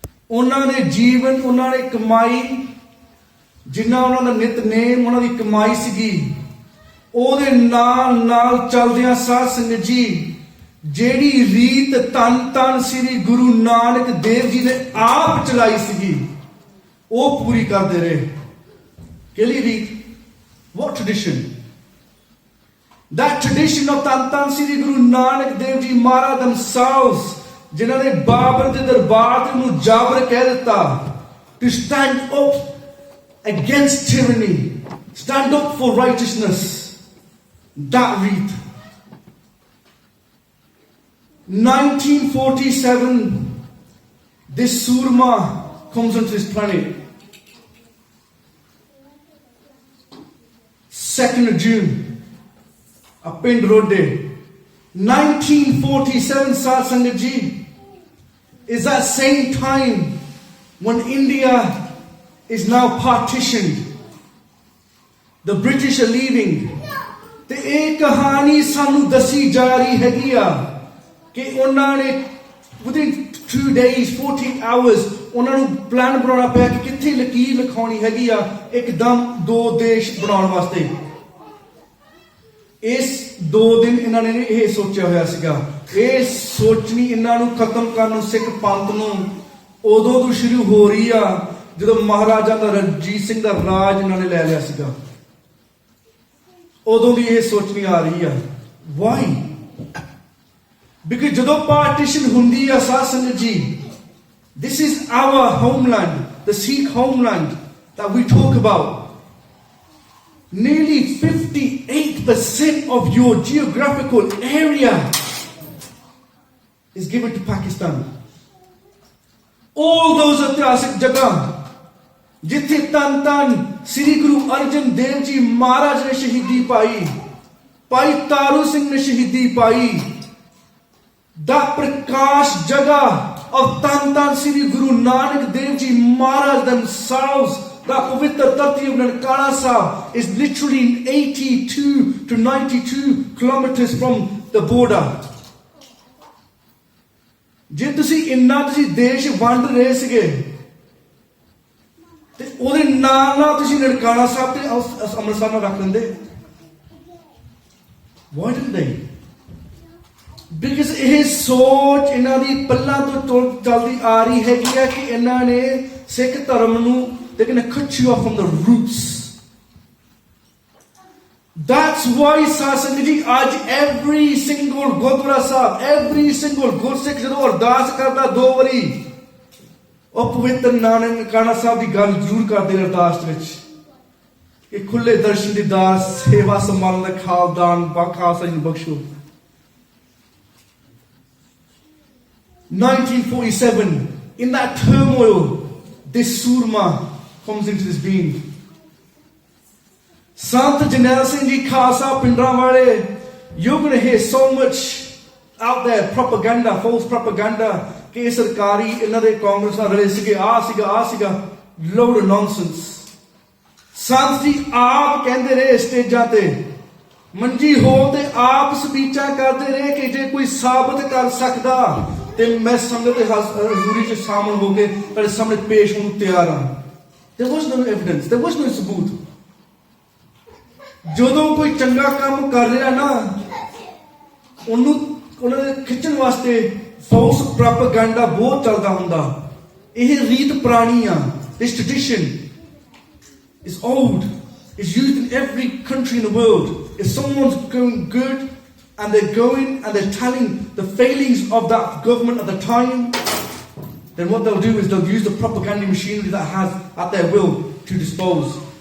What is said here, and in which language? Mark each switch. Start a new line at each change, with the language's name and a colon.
Punjabi: ਉਹਨਾਂ ਦੇ ਜੀਵਨ, ਉਹਨਾਂ ਨੇ ਕਮਾਈ, ਜਿੰਨਾ ਉਹਨਾਂ ਦਾ ਨਿਤਨੇਮ, ਉਹਨਾਂ ਦੀ ਕਮਾਈ ਸੀਗੀ, ਉਹਦੇ ਨਾਲ ਨਾਲ ਚੱਲਦਿਆਂ ਸਾਧ ਸੰਗਤ ਜੀ, ਜਿਹੜੀ ਰੀਤ ਧੰਨ ਧੰਨ ਸ੍ਰੀ ਗੁਰੂ ਨਾਨਕ ਦੇਵ ਜੀ ਨੇ ਆਪ ਚਲਾਈ ਸੀਗੀ, ਉਹ ਪੂਰੀ ਕਰਦੇ ਰਹੇ। ਕਿਹੜੀ ਰੀਤ?
English: what tradition? That tradition of Tan Sri Guru Nanak Dev Ji Maharaj themselves,
Punjabi: ਜਿਨ੍ਹਾਂ ਨੇ ਬਾਬਰ ਦੇ ਦਰਬਾਰ ਤੇ ਨੂੰ ਜਾਬਰ ਕਹਿ ਦਿੱਤਾ,
English: to stand up against tyranny, stand up for righteousness. That read. 1947, this Surma comes onto this planet. 2nd of June. A Pind Road Day, 1947, Sat Sangat Ji, is that same time when India is now partitioned. The British are leaving.
Punjabi: ਤੇ ਇਹ ਕਹਾਣੀ ਸਾਨੂੰ ਦੱਸੀ ਜਾ ਰਹੀ ਹੈਗੀ ਆ ਕਿ ਉਹਨਾਂ ਨੇ
English: within 2 days, 14 hours,
Punjabi: ਉਹਨਾਂ ਨੂੰ ਪਲਾਨ ਬਣਾਉਣਾ ਪਿਆ ਕਿ ਕਿੱਥੇ ਲਕੀਰ ਲਿਖਾਉਣੀ ਹੈਗੀ ਆ ਇੱਕਦਮ ਦੋ ਦੇਸ਼ ਬਣਾਉਣ ਵਾਸਤੇ। ਇਸ 2 ਦਿਨ ਇਹਨਾਂ ਨੇ ਇਹ ਸੋਚਿਆ ਹੋਇਆ ਸੀਗਾ। ਇਹ ਸੋਚਣੀ ਇਹਨਾਂ ਨੂੰ ਖਤਮ ਕਰਨ ਨੂੰ, ਸਿੱਖ ਪੰਥ ਨੂੰ, ਉਦੋਂ ਤੋਂ ਸ਼ੁਰੂ ਹੋ ਰਹੀ ਆ ਜਦੋਂ ਮਹਾਰਾਜਾ ਦਾ ਰਣਜੀਤ ਸਿੰਘ ਦਾ ਰਾਜ ਇਹਨਾਂ ਨੇ ਲੈ ਲਿਆ ਸੀਗਾ। ਉਦੋਂ ਦੀ ਇਹ ਸੋਚਣੀ ਆ ਰਹੀ ਆ।
English: Why?
Punjabi: ਬਿਕਾਜ਼ ਜਦੋਂ ਪਾਰਟੀਸ਼ਨ ਹੁੰਦੀ ਆ ਸਾਧ ਸੰਗਤ ਜੀ,
English: this is our homeland, the Sikh homeland that we talk about. Nearly 58% of your geographical area is given to Pakistan. All those
Punjabi: ਇਤਿਹਾਸਿਕ ਜਗ੍ਹਾ ਜਿੱਥੇ ਧੰਨ ਧੰਨ ਸ੍ਰੀ ਗੁਰੂ ਅਰਜਨ ਦੇਵ ਜੀ ਮਹਾਰਾਜ ਨੇ ਸ਼ਹੀਦੀ ਪਾਈ, ਭਾਈ ਤਾਰੂ ਸਿੰਘ ਨੇ ਸ਼ਹੀਦੀ ਪਾਈ, ਦਾ ਪ੍ਰਕਾਸ਼ ਜਗ੍ਹਾ of ਧੰਨ ਧੰਨ ਸ੍ਰੀ ਗੁਰੂ ਨਾਨਕ ਦੇਵ ਜੀ ਮਹਾਰਾਜ themselves.
English: That Pavitra Tati of Nankana Sahib is literally 82 to 92 kilometers from the border.
Punjabi: ਜੇ ਤੁਸੀਂ ਇੰਨਾ ਤੁਸੀਂ ਦੇਸ਼ ਵੰਡ ਰਹੇ ਸੀਗੇ ਤੇ ਉਹਦੇ ਨਾਲ ਨਾਲ ਤੁਸੀਂ ਨਨਕਾਣਾ ਸਾਹਿਬ ਤੇ ਅੰਮ੍ਰਿਤਸਰ ਨਾਲ ਰੱਖ ਲੈਂਦੇ।
English: Why didn't they? Because
Punjabi: ਇਹ ਸੋਚ ਇਹਨਾਂ ਦੀ ਪੱਲਾਂ ਤੋਂ ਚੱਲਦੀ ਆ ਰਹੀ ਹੈਗੀ ਆ ਕਿ ਇਹਨਾਂ ਨੇ ਸਿੱਖ ਧਰਮ ਨੂੰ,
English: they're going to cut you off from the roots. That's why Sat Sangat Ji, आज every single Gurdwara Sahib, every single Gursikh
Punjabi: ਜਦੋਂ ਅਰਦਾਸ ਕਰਦਾ 2 ਵਾਰੀ, ਉਹ ਪਵਿੱਤਰ ਨਾਨਕ ਕਾਣਾ ਸਾਹਿਬ ਦੀ ਗੱਲ ਜ਼ਰੂਰ ਕਰਦੇ ਅਰਦਾਸ ਵਿੱਚ। ਕਿ ਖੁੱਲੇ ਦਰਸ਼ਨ ਦੀਦਾਰ ਸੇਵਾ ਸੰਭਾਲਣ ਦਾ ਖਾਲਦਾਨ ਖਾਲਸਾ ਜੀ ਨੂੰ ਬਖਸ਼ੋ।
English: 1947, in that turmoil, this surma comes into this being. Sant Jarnail Singh ji, Khalsa Bhindranwale, you're going to hear so much out there, propaganda, false propaganda,
Punjabi: ਕਿ ਸਰਕਾਰੀ ਇਹਨਾਂ ਦੇ ਕਾਂਗਰਸ ਨਾਲ ਰਲੇ ਸੀਗੇ, ਆ ਸੀਗਾ,
English: load of nonsense.
Punjabi: ਸੰਤ ਜੀ ਆਪ ਕਹਿੰਦੇ ਰਹੇ ਸਟੇਜਾਂ ਤੇ, ਮੰਜੀ ਹੋਲ ਤੇ ਆਪ ਸਪੀਚਾਂ ਕਰਦੇ ਰਹੇ ਕਿ ਜੇ ਕੋਈ ਸਾਬਤ ਕਰ ਸਕਦਾ ਤੇ ਮੈਂ ਸੰਗਤ ਦੇ ਹਜ਼ੂਰੀ 'ਚ ਸ਼ਾਮਲ ਹੋ ਕੇ ਤੁਹਾਡੇ ਸਾਹਮਣੇ ਪੇਸ਼ ਹੋਣ ਨੂੰ ਤਿਆਰ ਹਾਂ।
English: There was no evidence, there was no ਸਬੂਤ।
Punjabi: ਜਦੋਂ ਕੋਈ ਚੰਗਾ ਕੰਮ ਕਰ ਰਿਹਾ ਨਾ, ਉਹਨਾਂ ਦੇ ਖਿੱਚਣ ਵਾਸਤੇ
English: false propaganda
Punjabi: ਬਹੁਤ ਚੱਲਦਾ ਹੁੰਦਾ। ਇਹ ਰੀਤ ਪੁਰਾਣੀ ਆ।
English: This tradition is old. It's used in every country in the world. If someone's going good and they're going and they're telling the failings of that government at the time, then what they'll do is they'll use the propaganda machinery that has at their will to dispose.